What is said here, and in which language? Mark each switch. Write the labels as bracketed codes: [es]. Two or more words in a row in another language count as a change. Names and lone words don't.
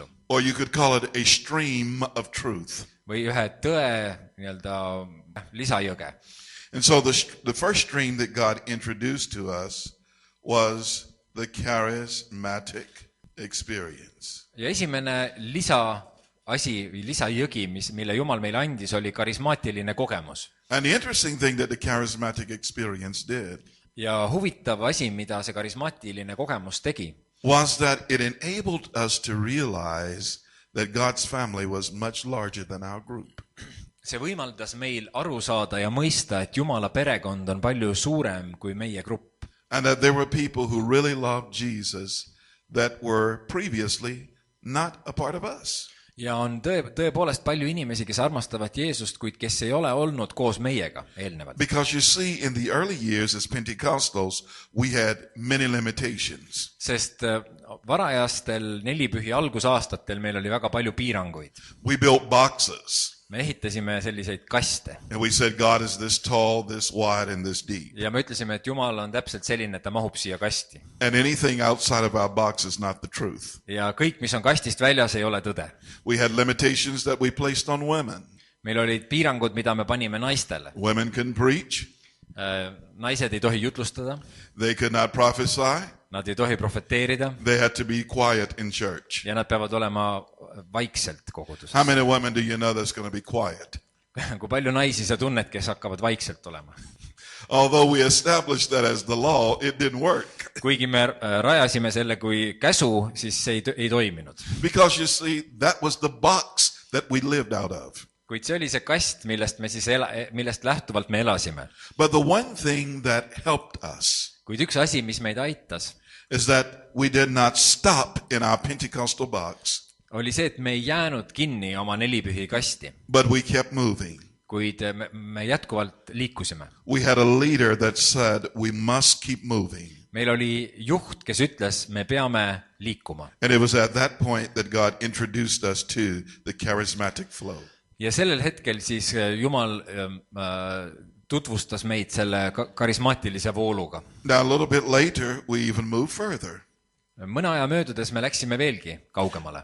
[en] Or you could call it a stream of truth. [et] Või ühe tõe nii-öelda lisajõge. [en] And so the first stream that God introduced to us was the charismatic experience. [et] Ja esimene lisajõgi, mille Jumal meile andis, oli karismaatiline kogemus. [en] And the interesting thing that the charismatic experience did [et] Ja huvitav asi, mida see karismaatiline kogemus tegi, [en] was that it enabled us to realize that God's family was much larger than our group. [et] see võimaldas meil aru saada ja mõista, et Jumala perekond on palju suurem kui meie grupp. [en] And that there were people who really loved Jesus that were previously not a part of us. [et] ja on tõepoolest palju inimesi, kes armastavad Jeesust, kuid kes ei ole olnud koos meiega eelnevalt. [en] Because you see, in the early years as Pentecostals, we had many limitations. [et] Sest varajastel nelipühi algusaastatel meil oli väga palju piiranguid. [en] We built boxes. [et] Me ehitasime selliseid kaste. [en] And we said, God is this tall, this wide, and this deep. [et] Ja me ütlesime, et Jumal on täpselt selline, et ta mahub siia kasti. [en] And anything outside of our box is not the truth. [et] Ja kõik, mis on kastist väljas, ei ole tõde. [en] We had limitations that we placed on women. [et] Meil olid piirangud, mida me panime naistele. [en] Women couldn't preach. [et] Naised ei tohi jutlustada. [en] They could not prophesy. [et] Nad ei tohi profeteerida. [en] They had to be quiet in church. [et] Ja nad peavad olema vaikselt koguduses. [en] How many women do you know that's going to be quiet? [et] Kui palju naisi sa tunned, kes hakkavad vaikselt olema? [en] Although we established that as the law, it didn't work. [et] Kuigi me rajasime selle kui käsu, siis see ei toiminud. [en] Because you see, that was the box that we lived out of. [et] Kuid see oli see kast, millest lähtuvalt me elasime. [en] But the one thing that helped us [et] Kuid üks asi, mis meid aitas, [en] is that we did not stop in our Pentecostal box, [et] oli see, et me ei jäänud kinni oma nelipühi kasti, [en] but we kept moving. [et] kuid me jätkuvalt liikusime. [en] We had a leader that said we must keep moving. [et] Meil oli juht, kes ütles, me peame liikuma. [en] And it was at that point that God introduced us to the charismatic flow. [et] Ja sellel hetkel siis Jumal tutvustas meid selle karismaatilise vooluga. [en] Now a little bit later, we even moved further. [et] Mõne aja möödudes me läksime veelgi kaugemale.